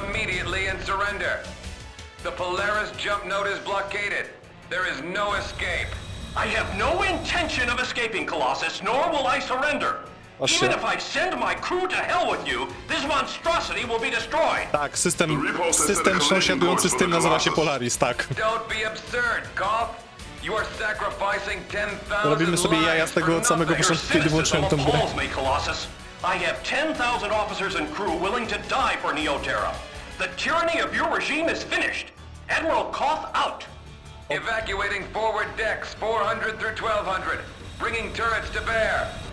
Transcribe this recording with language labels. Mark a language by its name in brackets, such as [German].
[English] immediately and surrender. The Polaris jump node is blockaded. There is no escape. I have no intention of escaping, Colossus, nor will I surrender. Even if I send my crew to hell with you, this monstrosity will be destroyed. [Polish] Tak, system sąsiadujący z tym nazywa się Polaris, tak. [English] Don't be absurd, Goff. You are sacrificing 10,000 [Polish] Robimy sobie jaja z tego od samego początku, kiedy włączyłem tą grę. [English] I have 10,000 officers and crew willing to die for Neoterra. The tyranny of your regime is finished. Admiral Koth out. Evacuating forward decks 400 through 1200. Bringing turrets to bear.